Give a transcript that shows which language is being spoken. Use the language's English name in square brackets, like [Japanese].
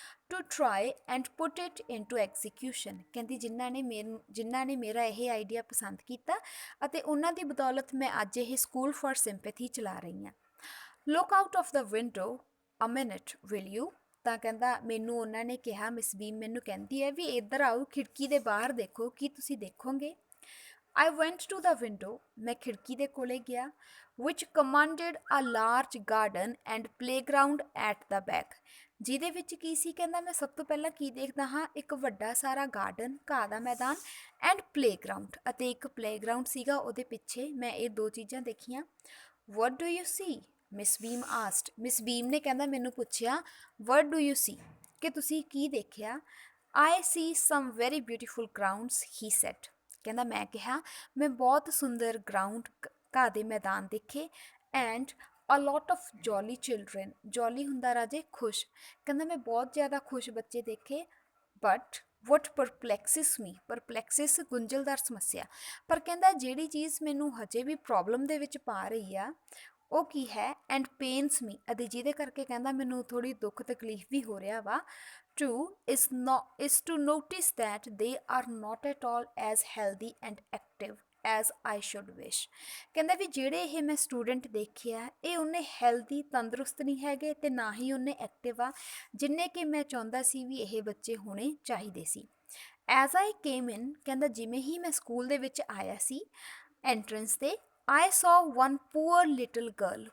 [English] To try and put it into execution. [Punjabi] ਕਹਿੰਦੀ ਜਿਨ੍ਹਾਂ ਨੇ ਮੇਰਾ ਇਹ ਆਈਡੀਆ ਪਸੰਦ ਕੀਤਾ ਅਤੇ ਉਹਨਾਂ ਦੀ ਬਦੌਲਤ ਮੈਂ ਅੱਜ ਇਹ ਸਕੂਲ ਫॉर ਸਿੰਪੈਥੀ ਚਲਾ ਰਹੀ ਹਾਂ। [English] Look out of the window a minute will you. [Punjabi] ਤਾਂ ਕਹਿੰਦਾ ਮੈਨੂੰ ਉਹਨਾਂ ਨੇ ਕਿਹਾ ਮਿਸ ਬੀਮ ਮੈਨੂੰ ਕਹਿੰਦੀ ਹੈ ਵੀ ਇੱਧਰ ਆਓ ਖਿੜਕੀ ਦੇ ਬਾਹਰ ਦੇਖੋ ਕੀ ਤੁਸੀਂ ਦੇਖੋਗੇ। [English] I went to the window। [Punjabi] ਮੈਂ ਖਿੜਕੀ ਦੇ ਕੋਲੇ ਗਿਆ। [English] which commanded a large garden and playground at the back। [Punjabi] ਜਿਹਦੇ ਵਿੱਚ ਕੀ ਸੀ? ਕਹਿੰਦਾ ਮੈਂ ਸਭ ਤੋਂ ਪਹਿਲਾਂ ਕੀ ਦੇਖਦਾ ਹਾਂ ਇੱਕ ਵੱਡਾ ਸਾਰਾ ਗਾਰਡਨ ਘਾਹ ਦਾ ਮੈਦਾਨ ਐਂਡ ਪਲੇਗਰਾਊਂਡ ਅਤੇ ਇੱਕ ਪਲੇਗਰਾਊਂਡ ਸੀਗਾ ਉਹਦੇ ਪਿੱਛੇ। ਮੈਂ ਇਹ ਦੋ ਚੀਜ਼ਾਂ ਦੇਖੀਆਂ। [English] what do you see? [Punjabi] Miss beam asked. Miss ਬੀਮ ਨੇ ਕਹਿੰਦਾ ਮੈਨੂੰ ਪੁੱਛਿਆ [English] what do you see? [Punjabi] ਕਿ ਤੁਸੀਂ ਕੀ ਦੇਖਿਆ। [English] I see some very beautiful grounds he said। [Punjabi] ਕਹਿੰਦਾ ਮੈਂ ਕਿਹਾ ਮੈਂ ਬਹੁਤ ਸੁੰਦਰ ਗਰਾਊਂਡ ਘਾਹ ਦੇ ਮੈਦਾਨ ਦੇਖੇ। [English] And a lot of jolly children. [Punjabi] Jolie ਹੁੰਦਾ ਰਾਜੇ ਖੁਸ਼। ਕਹਿੰਦਾ ਮੈਂ ਬਹੁਤ ਜ਼ਿਆਦਾ ਖੁਸ਼ ਬੱਚੇ ਦੇਖੇ। [English] But what perplexes me. [Punjabi] ਪਰਪਲੈਕਸਿਸ ਗੁੰਝਲਦਾਰ ਸਮੱਸਿਆ। ਪਰ ਕਹਿੰਦਾ ਜਿਹੜੀ ਚੀਜ਼ ਮੈਨੂੰ ਹਜੇ ਵੀ ਪ੍ਰੋਬਲਮ ਦੇ ਵਿੱਚ ਪਾ ਰਹੀ ਆ ਉਹ ਕੀ ਹੈ? [English] And pains me. [Punjabi] ਅਤੇ ਜਿਹਦੇ ਕਰਕੇ ਕਹਿੰਦਾ ਮੈਨੂੰ ਥੋੜ੍ਹੀ ਦੁੱਖ ਤਕਲੀਫ ਵੀ ਹੋ ਰਿਹਾ ਵਾ। [English] is to notice that they are not at all as healthy and active as I should wish. [Punjabi] ਕਹਿੰਦਾ ਵੀ ਜਿਹੜੇ ਇਹ ਮੈਂ ਸਟੂਡੈਂਟ ਦੇਖਿਆ ਇਹ ਉਹਨੇ ਹੈਲਦੀ ਤੰਦਰੁਸਤ ਨਹੀਂ ਹੈਗੇ ਅਤੇ ਨਾ ਹੀ ਉਹਨੇ ਐਕਟਿਵ ਆ ਜਿੰਨੇ ਕਿ ਮੈਂ ਚਾਹੁੰਦਾ ਸੀ ਵੀ ਇਹ ਬੱਚੇ ਹੋਣੇ ਚਾਹੀਦੇ ਸੀ। [English] as I came in, [Punjabi] ਕਹਿੰਦਾ ਜਿਵੇਂ ਹੀ ਮੈਂ ਸਕੂਲ ਦੇ ਵਿੱਚ ਆਇਆ ਸੀ ਐਂਟਰੈਂਸ 'ਤੇ, [English] I saw one poor little girl.